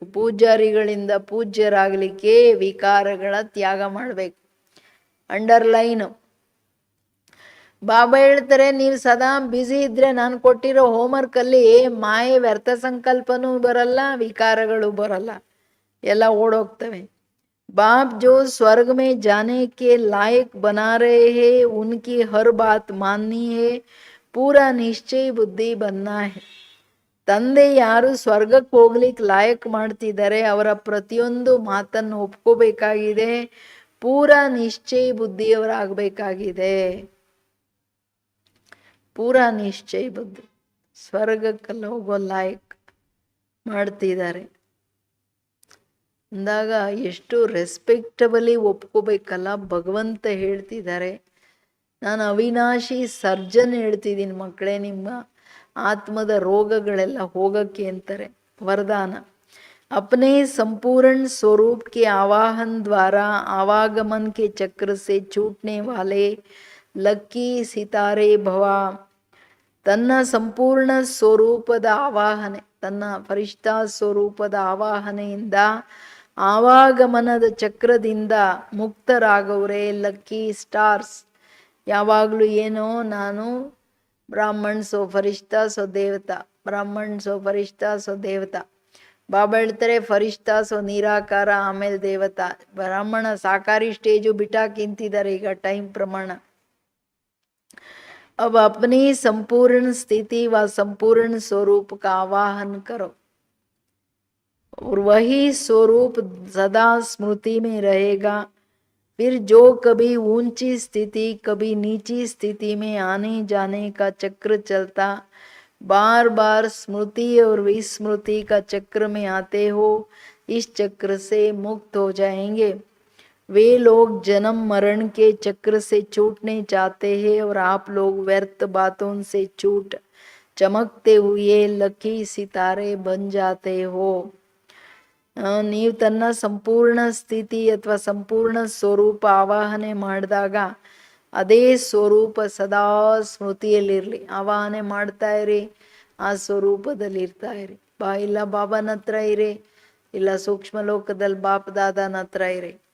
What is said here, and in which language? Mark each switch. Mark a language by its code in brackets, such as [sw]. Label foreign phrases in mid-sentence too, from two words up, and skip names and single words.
[kn] ಪೂಜಾರಿಗಳಿಂದ ಪೂಜ್ಯರಾಗಲಿಕ್ಕೆ ವಿಕಾರಗಳ ತ್ಯಾಗ ಮಾಡಬೇಕು. ಅಂಡರ್ಲೈನು. ಬಾಬಾ ಹೇಳ್ತಾರೆ, ನೀವು ಸದಾ ಬ್ಯುಸಿ ಇದ್ರೆ ನಾನು ಕೊಟ್ಟಿರೋ ಹೋಮ್ವರ್ಕಲ್ಲಿ ಮಾಯೆ ವ್ಯರ್ಥ ಸಂಕಲ್ಪನೂ ಬರಲ್ಲ, ವಿಕಾರಗಳು ಬರಲ್ಲ, ಎಲ್ಲ ಓಡೋಗ್ತವೆ. [hi] बाप जो स्वर्ग में जाने के लायक बना रहे हैं, उनकी हर बात माननी है, पूरा निश्चय बुद्धि बनना है. [kn] ತಂದೆ ಯಾರು ಸ್ವರ್ಗಕ್ಕೆ ಹೋಗ್ಲಿಕ್ಕೆ ಲಾಯಕ್ ಮಾಡ್ತಿದ್ದಾರೆ, ಅವರ ಪ್ರತಿಯೊಂದು ಮಾತನ್ನು ಒಪ್ಕೋಬೇಕಾಗಿದೆ, ಪೂರ ನಿಶ್ಚಯ ಬುದ್ಧಿಯವರಾಗಬೇಕಾಗಿದೆ. ಪೂರ ನಿಶ್ಚಯ ಬುದ್ಧಿ, ಸ್ವರ್ಗಕ್ಕೆಲ್ಲ ಹೋಗೋ ಲಾಯಕ್ ಮಾಡ್ತಿದ್ದಾರೆ ಅಂದಾಗ ಎಷ್ಟು ರೆಸ್ಪೆಕ್ಟಬಲಿ ಒಪ್ಕೋಬೇಕಲ್ಲ. ಭಗವಂತ ಹೇಳ್ತಿದ್ದಾರೆ, ನಾನು ಅವಿನಾಶಿ ಸರ್ಜನ್ ಹೇಳ್ತಿದ್ದೀನಿ ಮಕ್ಕಳೇ, ನಿಮ್ಮ ಆತ್ಮದ ರೋಗಗಳೆಲ್ಲ ಹೋಗಕ್ಕೆ ಅಂತಾರೆ. ವರದಾನ. [hi] अपने संपूर्ण स्वरूप के आवाहन द्वारा आवागमन के चक्र से छूटने वाले लक्की सितारे भव. [kn] ತನ್ನ ಸಂಪೂರ್ಣ ಸ್ವರೂಪದ ಆವಾಹನೆ, ತನ್ನ ಫರಿಷ್ಠಾ ಸ್ವರೂಪದ ಆವಾಹನೆಯಿಂದ ಆವಾಗಮನದ ಚಕ್ರದಿಂದ ಮುಕ್ತರಾಗವ್ರೆ [en] lucky stars. [kn] ಯಾವಾಗಲೂ ಏನೋ ನಾನು [hi] ब्राह्मण सो फरिश्ता सो देवता, ब्राह्मण सो फरिश्ता सो देवता. [kn] ಬಾಬಾ ಹೇಳ್ತಾರೆ [hi] फरिश्ता सो निराकार, [kn] ಆಮೇಲೆ ದೇವತಾ. ಬ್ರಾಹ್ಮಣ ಸಾಕಾರಿ ಸ್ಟೇಜು ಬಿಟ್ಟಾಕಿಂತಿದ್ದಾರೆ ಈಗ ಟೈಮ್ ಪ್ರಮಾಣ. [hi] अब अपनी संपूर्ण स्थिति व संपूर्ण स्वरूप का आवाहन करो और वही स्वरूप सदा स्मृति में रहेगा. फिर जो कभी ऊंची स्थिति कभी नीची स्थिति में आने जाने का चक्र चलता, बार बार स्मृति और विस्मृति का चक्र में आते हो, इस चक्र से मुक्त हो जाएंगे. वे लोग जन्म मरण के चक्र से छूटने चाहते हैं और आप लोग व्यर्थ बातों से छूट चमकते हुए लकी सितारे बन जाते हो। [kn] ನೀವು ತನ್ನ ಸಂಪೂರ್ಣ ಸ್ಥಿತಿ ಅಥವಾ ಸಂಪೂರ್ಣ ಸ್ವರೂಪ ಆವಾಹನೆ ಮಾಡಿದಾಗ ಅದೇ ಸ್ವರೂಪ ಸದಾ ಸ್ಮೃತಿಯಲ್ಲಿರಲಿ. ಆವಾಹನೆ ಮಾಡ್ತಾ ಇರಿ, ಆ ಸ್ವರೂಪದಲ್ಲಿ ಇರ್ತಾ ಇರಿ. ಇಲ್ಲ ಬಾಬಾನ ಹತ್ರ ಇರಿ, ಇಲ್ಲ ಸೂಕ್ಷ್ಮ ಲೋಕದಲ್ಲಿ ಬಾಪ್ ದಾದನ ಹತ್ರ ಇರಿ.